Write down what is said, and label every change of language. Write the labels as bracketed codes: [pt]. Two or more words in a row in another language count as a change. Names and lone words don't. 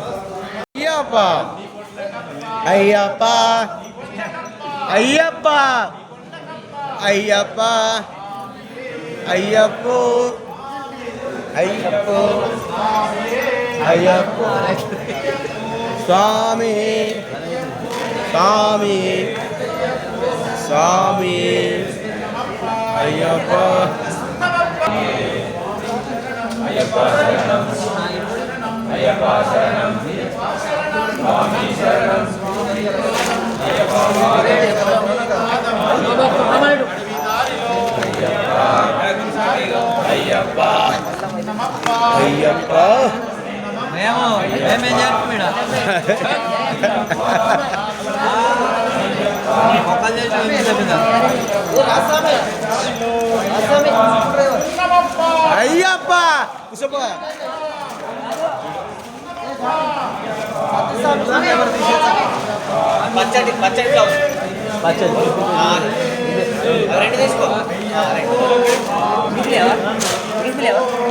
[ml] अय्यप्पा अय्यप्पा अय्यप्पा अय्यप्पो अय्यप्पो अय्यप्पो स्वामी स्वामी स्वामी अय्यप्पा അയ്യപ്പാ ശരണം അയ്യപ്പാ ശരണം സ്വാമി ശരണം അയ്യപ്പാ अय्यप्पा अय्यप्पा अय्यप्पा [te] పచ్చడి పచ్చడి బ్లౌజ్ పచ్చడి రెండు తీసుకో మిగిలేవా